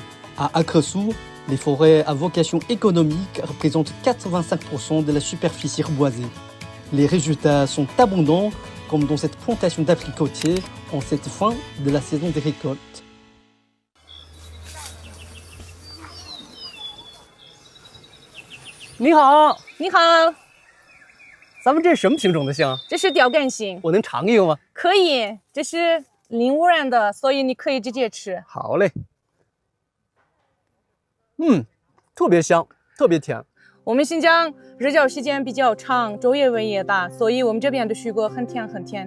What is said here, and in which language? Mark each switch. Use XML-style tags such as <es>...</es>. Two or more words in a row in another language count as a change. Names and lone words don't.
<fr>À Akesu, les forêts à vocation économique représentent 85% de la superficie reboisée. Les résultats sont abondants, comme dans cette plantation d'abricotiers en cette fin de la saison des récoltes.</fr> <zh>你好, 你好，咱们这是什么品种的杏？这是吊干杏，我能尝一个吗？可以，这是零污染的，所以你可以直接吃。好嘞。特别香，特别甜。我们新疆日照时间比较长，昼夜温也大，所以我们这边的水果很甜很甜。</zh>